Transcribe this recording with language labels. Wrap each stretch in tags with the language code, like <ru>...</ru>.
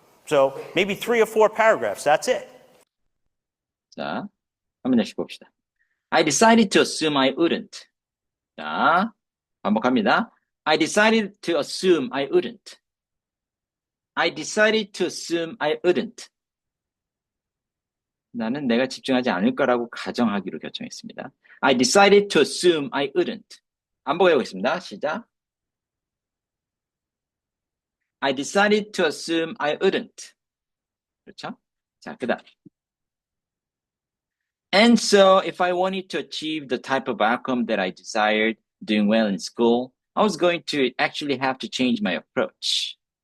<en>So maybe 3 or 4 paragraphs, that's it.</en> <ko>자, 한 번씩 봅시다.</ko> <en>I decided to assume I wouldn't.</en> <ko>자, 반복합니다.</ko> <en>I decided to assume I wouldn't. I decided to assume I wouldn't.</en> <ko>나는 내가 집중하지 않을 거라고 가정하기로 결정했습니다.</ko> <en>I decided to assume I wouldn't.</en> <ko>반복해 보겠습니다. 시작.</ko> <en>I decided to assume I wouldn't.</en> <ko>그렇죠? 자, 그 다음.</ko> <en>And so, if I wanted to achieve the type of outcome that I desired, doing well in school, I was going to actually have to change my approach.</en>